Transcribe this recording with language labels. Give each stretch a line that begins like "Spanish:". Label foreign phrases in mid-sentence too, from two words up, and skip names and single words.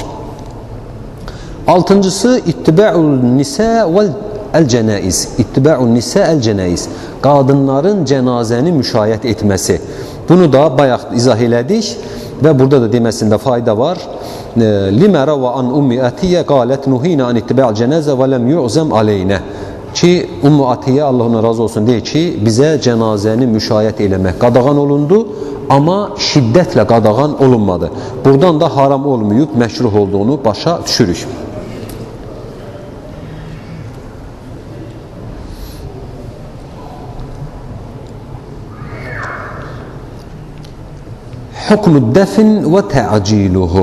Arabic: Altıncısı, اتباع النساء والجنائز. اتباع النساء الجنائز.
Azerbaijani: Qadınların cənazəni müşayiət etməsi. Bunu da bayaq izah elədik və burada da deməsində fayda var.
Arabic: لما روى عن أم عطية قالت نهينا عن اتباع الجنازة ولم يعزم علينا.
Azerbaijani: Ki, Ummu Atiyyə, Allah ona razı olsun, deyir ki, bizə cənazəni müşayiət eləmək qadağan olundu, amma şiddətlə qadağan olunmadı. Buradan da haram olmayıb, məşruh olduğunu başa düşürük.
Arabic: حكم الدفن وتعجيله.